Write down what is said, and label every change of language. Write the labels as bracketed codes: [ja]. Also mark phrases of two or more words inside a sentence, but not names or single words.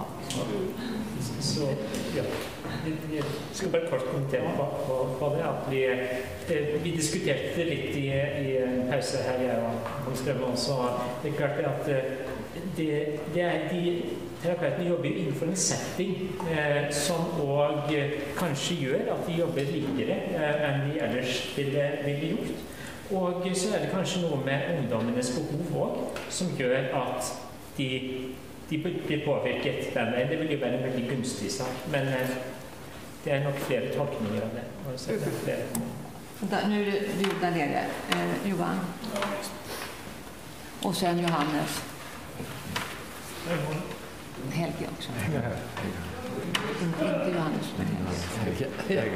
[sv] Så ja, jag ska bara kort kommentera på det. Att vi diskuterade lite i en paus här, jag och Strömman, så det är klart att det är de terapeuterna jobbar [no] innenfor en setting som også kanskje gjør at de jobber likere enn de ellers ville gjort. Og så er det kanskje noe med ungdommenes behov også, som gjør at de blir påvirket den veien. Det vil jo være en veldig gunstig sak, [sv] men Det är nog flera tolkningar av det. Har du sett det? Flera? Nu är det du där nere, Johan. Och sen Johannes. Helge också. Inte Johannes, men Helge.